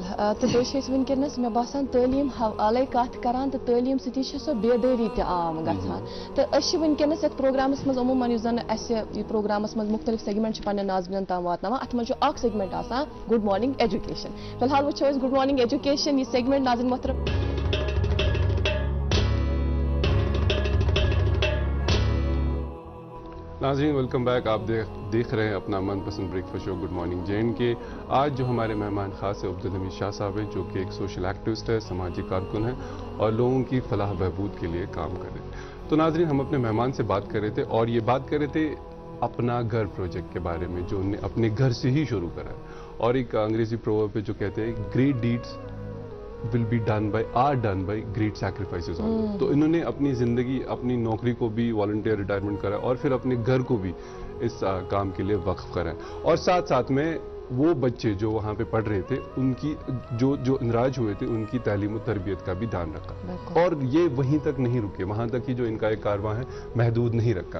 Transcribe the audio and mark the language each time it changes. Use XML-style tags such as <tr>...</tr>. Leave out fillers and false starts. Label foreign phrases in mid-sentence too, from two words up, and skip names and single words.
<ks>تہٕ بیٚیہِ چھِ أسۍ وٕنکیٚنس مےٚ باسان تعلیٖم حوالے کتھ کران تہٕ تعلیٖم سۭتی چھِ سۄ بیدٲری تہِ عام گژھان. تہٕ أسۍ چھِ وٕنکیٚنس یتھ پروگرامس منٛز عموٗمن یُس زن اسہِ یہِ پروگرامس منٛز مختلف سیگمنٹ چھِ پننٮ۪ن ناظریٖنن تام واتناوان، اتھ منٛز چھُ اکھ سیگمنٹ آسان</ks> <en>good morning education.</en> <ks>فی الحال وٕچھو أسۍ</ks> <en>good morning education</en> <ks>یہِ سیگمنٹ ناظریٖن محترم.</ks> <ur>ناظرین</ur> <en>welcome back.</en> <ur>آپ دیکھ رہے ہیں اپنا من پسند</ur> <en>breakfast show good morning</en> <ur>جین کے. آج جو ہمارے مہمان خاص ہے عبدالحمید شاہ صاحب ہیں، جو کہ ایک</ur> <en>social activist</en> <ur>ہے، سماجی کارکن ہے اور لوگوں کی فلاح بہبود کے لیے کام کر رہے ہیں. تو ناظرین ہم اپنے مہمان سے بات کر رہے تھے اور یہ بات کر رہے تھے اپنا گھر پروجیکٹ کے بارے میں، جو انہوں نے اپنے گھر سے ہی شروع کرا ہے. اور ایک انگریزی پروورب پہ جو کہتے ہیں</ur> <en>great deeds will be done by great sacrifices on them.</en> <ur>تو انہوں نے اپنی زندگی, اپنی نوکری کو بھی</ur> <en>volunteer retirement</en> <ur>کرا اور پھر اپنے گھر کو بھی اس کام کے لیے وقف کرا, اور ساتھ ساتھ میں وہ بچے جو وہاں پہ پڑھ رہے تھے ان کی جو اندراج ہوئے تھے ان کی تعلیم و تربیت کا بھی دھیان رکھا, اور یہ وہیں تک نہیں رکے, وہاں تک ہی جو ان کا ایک کارواں ہے محدود نہیں رکھا.</ur>